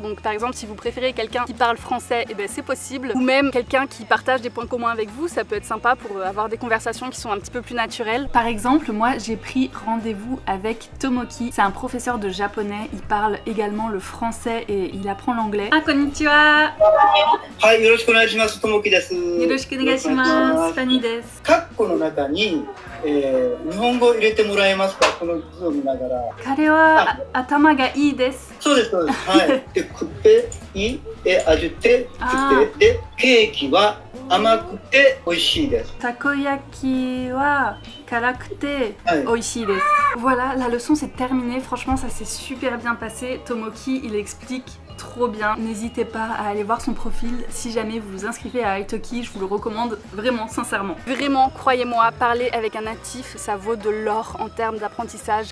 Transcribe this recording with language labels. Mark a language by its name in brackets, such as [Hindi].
[French] Donc par exemple, si vous préférez quelqu'un qui parle français, et ben c'est possible. Ou même quelqu'un qui partage des points communs avec vous, ça peut être sympa pour avoir des conversations qui sont un petit peu plus naturelles. Par exemple, moi j'ai pris rendez-vous avec Tomoki. C'est un professeur de japonais, il parle également le français et il apprend l'anglais. [Japanese] Ah, konnichiwa! Hi, よろしくお願いします。 Tomoki です。よろしくお願いします。 Fanny です。カッコの中に、日本語を入れてもらえますか？この図を見ながら。彼は頭がいいです。そうですそうです。はい。で、くっていえあじゅてくってでケーキは甘くて美味しいです。たこ焼きは辛くて美味しいです。 [French] Voilà, la leçon c'est terminé. Franchement, ça s'est super bien passé. Tomoki, il explique trop bien. N'hésitez pas à aller voir son profil si jamais vous vous inscrivez à Italki, je vous le recommande vraiment, sincèrement. Vraiment, croyez-moi, parler avec un natif, ça vaut de l'or en termes d'apprentissage.